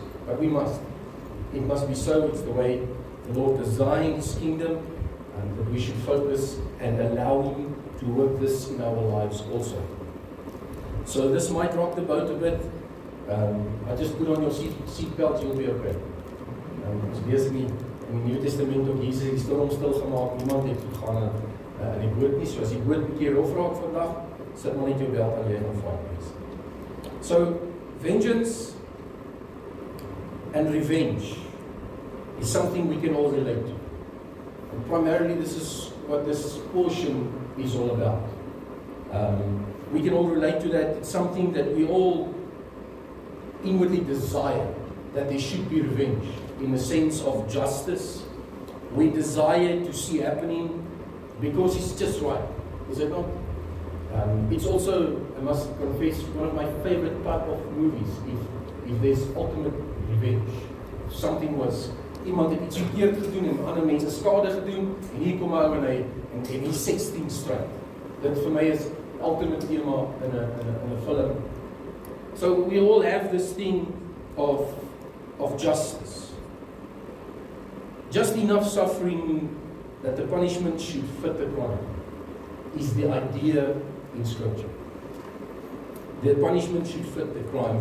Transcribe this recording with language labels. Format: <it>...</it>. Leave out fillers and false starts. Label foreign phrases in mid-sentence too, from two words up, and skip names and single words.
<en>But we must. It must be so. It's the way the Lord designed His kingdom, and that we should focus and allow Him to work this in our lives also. So this might rock the boat a bit. I just put on your seat belt, you'll be okay.</en> <af>Ons lees in die Nuwe Testament ook Jesus het die storm stil gemaak. Niemand het gegaan in die boot nie. So as die boot 'n bietjie rof raak vandag, sit maar net jou belt aan, jy gaan vaar wees.</af> <en>So vengeance and revenge is something we can all relate to. And primarily this is what this portion is all about. We can all relate to that. It's something that we all inwardly desire, that there should be revenge in the sense of justice. We desire to see happening because it's just right, is it not? It's also, I must confess, one of my favorite type of movies, if there's ultimate revenge. If something was,</en> <af>iemand het iets verkeerd gedoen en ander mense skade gedoen, en hier kom hy en hy 16 stryd. Dit vir my is ultimate thema</af> <en>in a film. So we all have this thing of justice. Just enough suffering that the punishment should fit the crime is the idea in Scripture. The punishment should fit the crime.</en>